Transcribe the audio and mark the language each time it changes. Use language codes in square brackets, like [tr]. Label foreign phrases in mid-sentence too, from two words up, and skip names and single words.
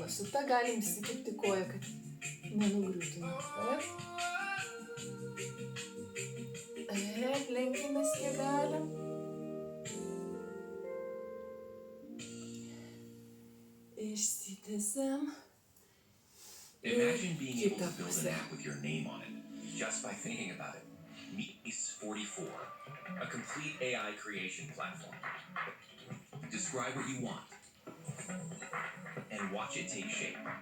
[lt] Su ta galim įsikibti koją, kad nenugriūtume. Taip, lenkimės kiek galim. Išsitęsiam. [en] Imagine being able to build an app with your name on it, just by thinking about it. Meet 44, a complete AI creation platform. Describe what you want, and watch it take shape.